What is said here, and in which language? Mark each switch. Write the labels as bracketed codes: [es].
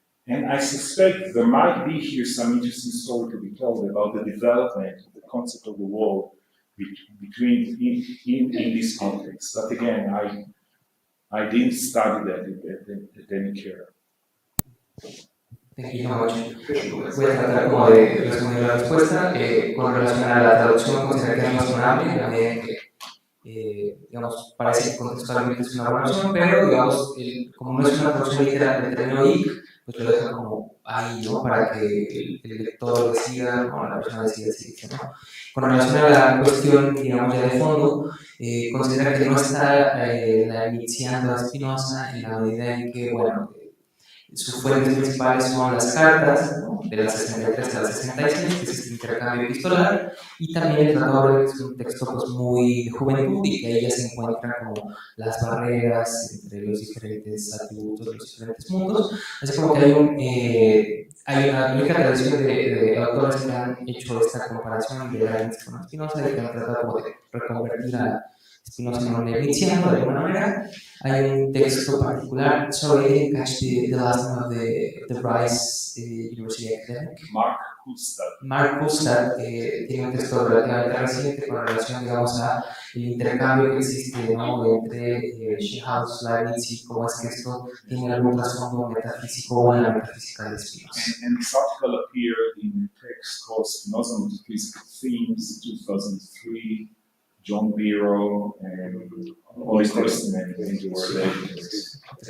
[en] And I suspect there might be here some interesting story to be told about the development of the concept of the world in this context. But again, I didn't study that at any care. Thank you so much. [es] Voy a tratar como de responder la respuesta con relación a la traducción. Considero que es razonable, en la medida en que, digamos, parece que contextualmente es una buena opción, pero, digamos, como no es una traducción literal del término IC, pues lo deja como ahí, ¿no? Para que el lector decida, o la persona decida, ¿no? Con relación a la cuestión, digamos, ya de fondo, considera que no está iniciando a Spinoza en la medida en que, bueno, Sus fuentes principales son las cartas, ¿no?, de las 63 a las 66, que es este intercambio epistolar, y también el Tratado, que es un texto pues, muy de juventud y que ahí ya se encuentran como las barreras entre los diferentes atributos de los diferentes mundos. Así como que hay una rica tradición de autores que han hecho esta comparación de Leibniz con Spinoza y que han tratado como de reconvertir a Spinoza en un leibniziano de alguna manera. Hay un texto particular, [en] sorry, I didn't catch the last name of the Rice University academic. [es] Mark Kustad, que tiene un texto relativamente reciente con relación, digamos, a el intercambio que existe, ¿no?, entre Schellhaus, Leibniz y cómo es que esto tiene algún trasfondo metafísico o en la metafísica de Spinoza. [en] And this article appeared in a text called Spinoza Metaphysical Themes, 2003, John Villoro, and Holy Testament, and the word Leibniz.